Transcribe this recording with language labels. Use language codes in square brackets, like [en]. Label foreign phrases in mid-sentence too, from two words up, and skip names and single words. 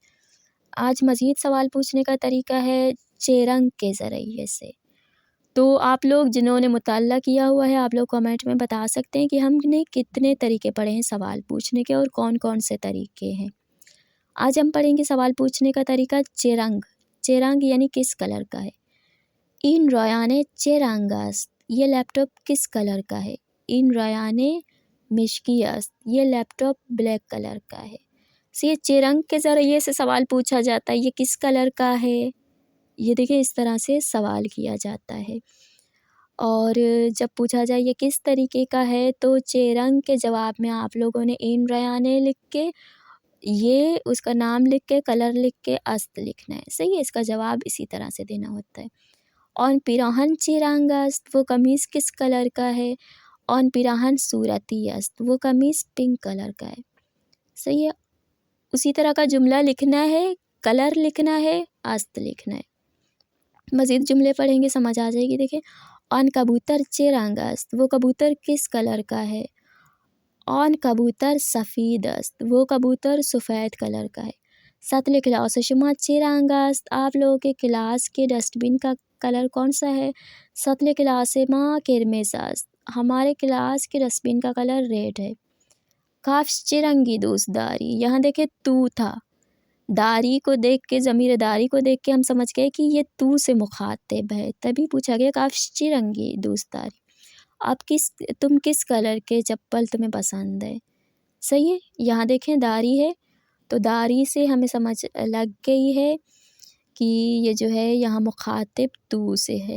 [ur] آج مزید سوال پوچھنے کا طریقہ ہے چیرنگ کے ذریعے سے۔ تو آپ لوگ جنہوں نے مطالعہ کیا ہوا ہے آپ لوگ کمنٹ میں بتا سکتے ہیں کہ ہم نے کتنے طریقے پڑھے ہیں سوال پوچھنے کے اور کون کون سے طریقے ہیں۔ آج ہم پڑھیں گے سوال پوچھنے کا طریقہ چیرنگ۔ چیرنگ یعنی کس کلر کا ہے؟ [fa] این رایانه چه رنگ است؟ [ur] یہ لیپ ٹاپ کس کلر کا ہے؟ [fa] این رایانه مشکی است، [ur] یہ لیپ ٹاپ بلیک کلر کا ہے۔ یہ چیرنگ کے ذریعے سے سوال پوچھا جاتا ہے، یہ کس کلر کا ہے؟ یہ دیکھیں اس طرح سے سوال کیا جاتا ہے۔ اور جب پوچھا جائے یہ کس طریقے کا ہے تو چیرنگ کے جواب میں آپ لوگوں نے [fa] این رایانه [ur] لکھ کے، یہ اس کا نام لکھ کے، کلر لکھ کے است لکھنا ہے۔ صحیح ہے، اس کا جواب اسی طرح سے دینا ہوتا ہے۔ [fa] آن پیراہن چه رنگ است؟ [ur] وہ قمیص کس کلر کا ہے؟ [fa] آن پیراہن صورتی است، [ur] وہ قمیص پنک کلر کا ہے۔ صحیح ہے، اسی طرح کا جملہ لکھنا ہے، کلر لکھنا ہے، است لکھنا ہے۔ مزید جملے پڑھیں گے سمجھ آ جائے گی۔ [fa] دیکھیں آن کبوتر چه رنگ است؟ [ur] وہ کبوتر کس کلر کا ہے؟ [fa] آن کبوتر سفید است، [ur] وہ کبوتر سفید کلر کا ہے۔ [fa] سطل کلاس شما چه رنگ است؟ [ur] آپ لوگوں کے کلاس کے ڈسٹ بن کا کلر کون سا ہے؟ [fa] سطل کلاس ما قرمز است، [ur] ہمارے کلاس کے ڈسٹ بن کا کلر ریڈ ہے۔ [fa] کاف چرنگی دوست داری, [ur] یہاں دیکھے تو تھا، داری کو دیکھ کے، ضمیر داری کو دیکھ کے ہم سمجھ گئے کہ یہ تو سے مخاطب ہے، تبھی پوچھا گیا [fa] کاف چرنگی دوست داری. [ur] تم کس کلر کے چپل تمہیں پسند ہے. صحیح ہے، یہاں دیکھیں داری ہے، تو داری سے ہمیں سمجھ لگ گئی ہے کہ یہ جو ہے یہاں مخاطب تو سے ہے.